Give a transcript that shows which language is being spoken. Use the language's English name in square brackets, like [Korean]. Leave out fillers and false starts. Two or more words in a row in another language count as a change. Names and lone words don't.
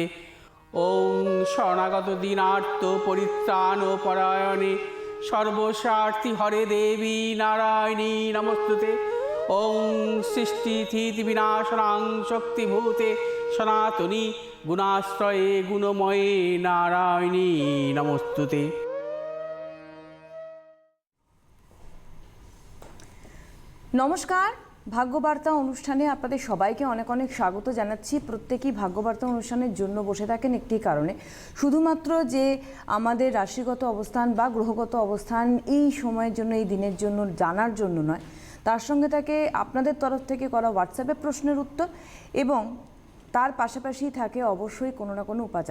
[Sanskrit] ओं शरणागत दीनार्थ परित्राण परायणे सर्वस्वार्थी हरे देवी नारायणी नमस्तुते। ओं सृष्टिस्थिति विनाशनां शक्तिभूते सनातनी गुणाश्रये गुणमये नारायणी नमस्तुते। [Bangla] নমস্কার, ভাগ্যবার্তা অনুষ্ঠানে আপনাদের সবাইকে অনেক অনেক স্বাগত জানাচ্ছি। প্রত্যেকেই ভাগ্যবার্তা অনুষ্ঠানের জন্য বসে থাকেন একটি কারণে, শুধুমাত্র যে আমাদের রাশিগত অবস্থান বা গ্রহগত অবস্থান এই সময়ের জন্য, এই দিনের জন্য জানার জন্য নয়, তার সঙ্গে থাকে আপনাদের তরফ থেকে করা হোয়াটসঅ্যাপে প্রশ্নের উত্তর এবং তার পাশাপাশি থাকে অবশ্যই কোনো না কোনো উপাচার।